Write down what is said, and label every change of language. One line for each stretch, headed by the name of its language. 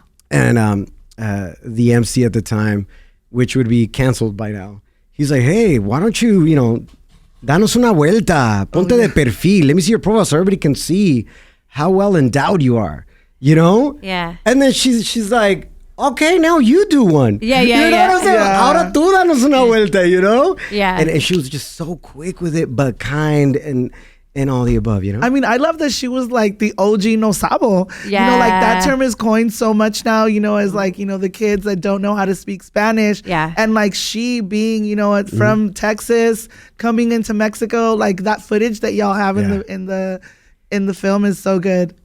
English: And the MC at the time, which would be canceled by now, he's like, hey, why don't you,
Spanish: danos una vuelta, ponte de perfil.
English: Let me see your profile so everybody can see how well endowed you are, Yeah. And then she's like, okay, now you do one. Yeah. What I'm saying?
Spanish: Ahora tú danos una vuelta, Yeah.
English: And she was just so quick with it, but kind and all the above, I mean, I love that she was like the OG
Spanish: no sabo.
English: Yeah. Like that term is coined so much now, as like, the kids that don't know how to speak Spanish. Yeah. And like she being, from Texas, coming into Mexico, like that footage that y'all have in the film is so good.